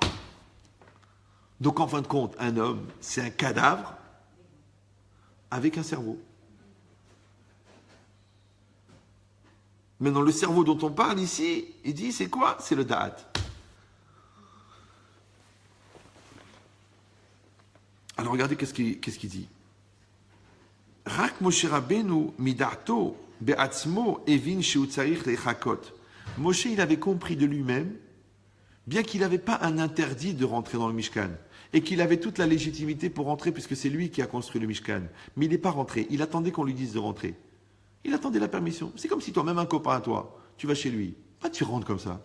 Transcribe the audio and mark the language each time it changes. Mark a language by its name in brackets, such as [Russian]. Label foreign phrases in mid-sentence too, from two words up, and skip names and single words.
[French] Donc, en fin de compte, un homme, c'est un cadavre avec un cerveau. Maintenant, le cerveau dont on parle ici, il dit, c'est quoi? C'est le da'at. Alors regardez qu'est-ce qu'il dit. [Hebrew] רק משה רבינו מדעתו בעצמו הבין שהוא צריך לחכות. [French] Moshe, il avait compris de lui-même, bien qu'il n'avait pas un interdit de rentrer dans le Mishkan, et qu'il avait toute la légitimité pour rentrer, puisque c'est lui qui a construit le Mishkan. Mais il n'est pas rentré. Il attendait qu'on lui dise de rentrer. Il attendait la permission. C'est comme si toi, même un copain à toi, tu vas chez lui. Ah, tu rentres comme ça.